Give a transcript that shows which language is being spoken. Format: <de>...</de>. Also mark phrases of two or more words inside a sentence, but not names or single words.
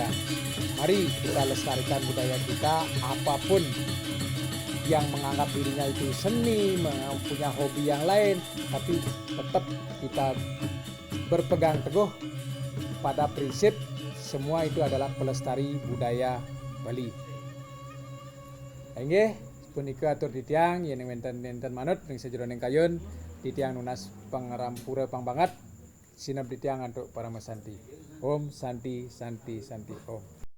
<id>Mari kita lestarikan budaya kita, apapun yang menganggap dirinya itu seni, punya hobi yang lain, tapi tetap kita berpegang teguh pada prinsip semua itu adalah pelestari budaya Bali.</id> <ban>Nggih, punika atur titiang yen wonten manut ing sajroning kayun titiang nunas pangerampura pangbanget sinep titiang antuk para mesanti.</ban> <sa>Om Santi Santi Santi Om.</sa>